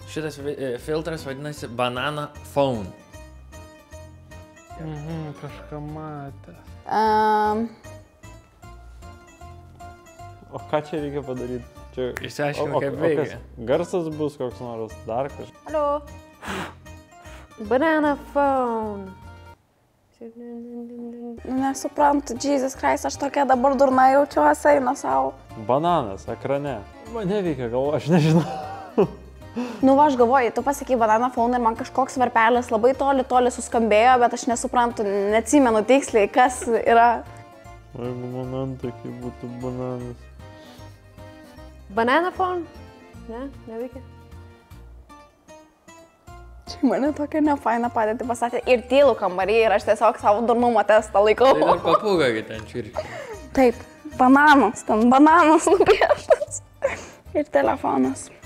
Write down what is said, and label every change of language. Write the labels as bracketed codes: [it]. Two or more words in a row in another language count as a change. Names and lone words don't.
[lt] Šitas filtras vadinasi Banana Phone. Kažką matęs. O ką čia reikia padaryti? Čia... Išsiaiškinu, kaip veikia. Garsas bus koks nors, dar kažkas. Alio. Banana phone. Nesuprantu, Jesus Christ, aš tokia dabar durna jaučiuosi, eina savo. Bananas ekrane. Man neveikia galva, aš nežinau. Nu, va, aš galvoju, tu pasakai banana phone ir man kažkoks varpelis labai toli suskambėjo, bet aš nesuprantu, neatsimenu tiksliai, kas yra. Jeigu man tokie būtų bananas. Banana phone? Ne, neveikia. Čia mane tokia nefaina padėti pasakė ir tylų kambarį ir aš tiesiog savo durnumo testą laikau. Tai dar papūga, kai ten čirkia. Taip, bananas, ten bananas nupieštas. Ir telefonas.